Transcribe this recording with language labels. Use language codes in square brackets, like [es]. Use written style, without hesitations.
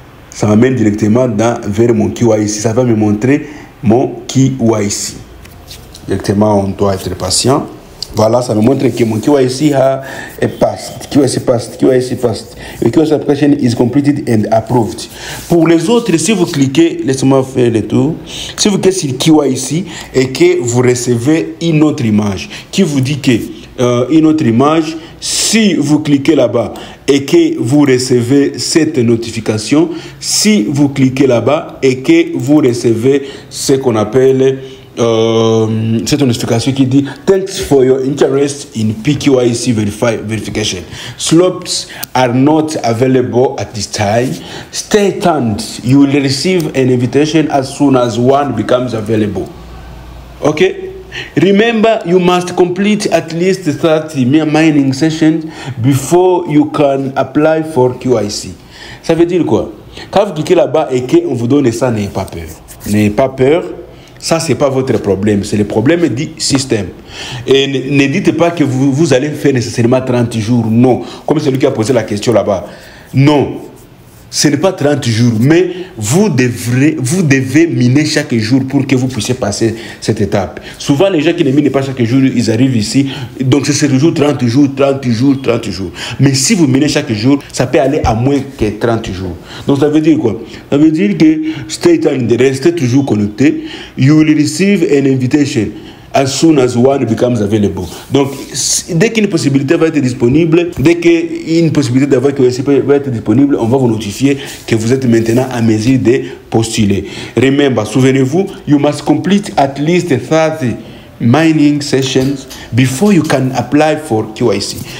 [fr] Ça m'amène directement vers mon KYC. Ça va me montrer mon KYC. Directement, on doit être patient. Voilà, ça me montre que mon KYC est passed. [en] KYC passed. The KYC application is completed and approved. [fr] Pour les autres, si vous cliquez, laissez-moi faire le tour. Si vous cliquez sur KYC et que vous recevez une autre image qui vous dit que une autre image, si vous cliquez là-bas et que vous recevez cette notification, si vous cliquez là-bas et que vous recevez ce qu'on appelle cette notification qui dit [en] thanks for your interest in PKYC verification. Slots are not available at this time. Stay tuned. You will receive an invitation as soon as one becomes available. Okay? Remember, you must complete at least 30 mining sessions before you can apply for KYC. [fr] Ça veut dire quoi? Quand vous cliquez là-bas et qu'on vous donne ça, n'ayez pas peur. N'ayez pas peur. Ça, ce n'est pas votre problème. C'est le problème du système. Et ne dites pas que vous allez faire nécessairement 30 jours. Non. Comme celui qui a posé la question là-bas. Non. Ce n'est pas 30 jours, mais vous devez miner chaque jour pour que vous puissiez passer cette étape. Souvent, les gens qui ne minent pas chaque jour, ils arrivent ici. Donc, c'est toujours 30 jours. Mais si vous minez chaque jour, ça peut aller à moins que 30 jours. Donc, ça veut dire quoi? Ça veut dire que [en] stay tuned, [fr] restez toujours connecté. [en] You will receive an invitation as soon as one becomes available. [fr] Donc, dès qu'une possibilité va être disponible, dès qu'une possibilité d'avoir KYC va être disponible, on va vous notifier que vous êtes maintenant à mesure de postuler. [en] Remember, [fr] souvenez-vous, [en] you must complete at least 30 mining sessions before you can apply for KYC.